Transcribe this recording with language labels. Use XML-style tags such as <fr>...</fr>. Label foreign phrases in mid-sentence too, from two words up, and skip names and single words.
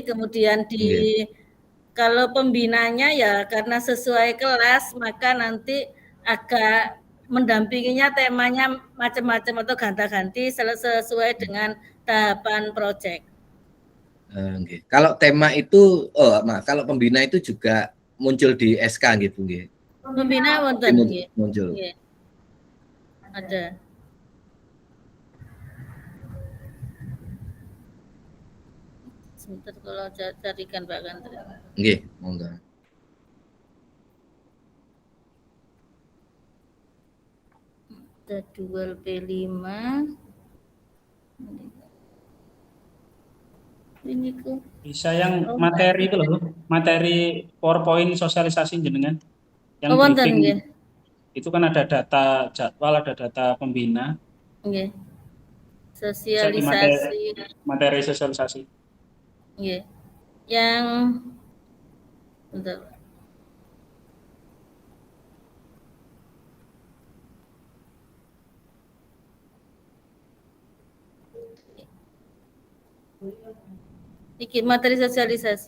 <id>Kemudian kalau pembinanya ya karena sesuai kelas maka nanti agak mendampinginya temanya macam-macam atau ganti-ganti sesuai dengan tahapan proyek. Kalau tema itu, kalau pembina itu juga muncul di SK gitu, nggih.</id> <jv>Pembina wonten nggih. Muncul.</jv> <id>Ada. Sebentar kalau carikan Pak Kantri.</id> <jv>Nggih, monggo.</jv> <id>Jadwal P5. Ini kok. Bisa yang materi itu loh, materi PowerPoint sosialisasi jenengan. Yang</id> <jv>wonten nggih.</jv> <id>Itu kan ada data jadwal, ada data pembina. Nggih. Sosialisasi. Materi sosialisasi. Nggih. Yang bentar.</id> <jv>Iki materi sosialisasi.</jv>